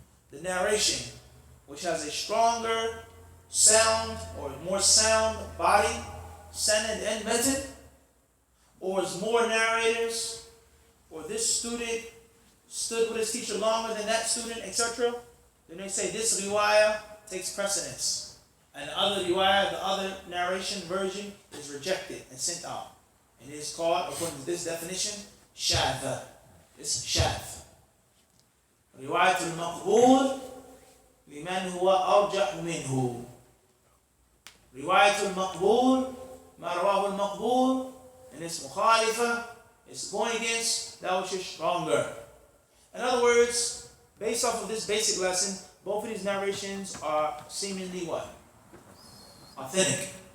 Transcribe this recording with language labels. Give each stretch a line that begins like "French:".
English: The narration, which has a stronger sound or more sound body, sanad and method, or is more narrators, or this student stood with his teacher longer than that student, etc., then they say this riwayah takes precedence. And the other riwayah, the other narration version, is rejected and sent out. And it is called, according to this definition, shadha. It's shadh.
Arabic: رواية المقبول لمن هو أرجح منه. رواية المقبول ما رواه المقبول
English: and it's مخالفة, it's going against that which is stronger. In other words, based off of this basic lesson, both of these narrations are seemingly what? Authentic.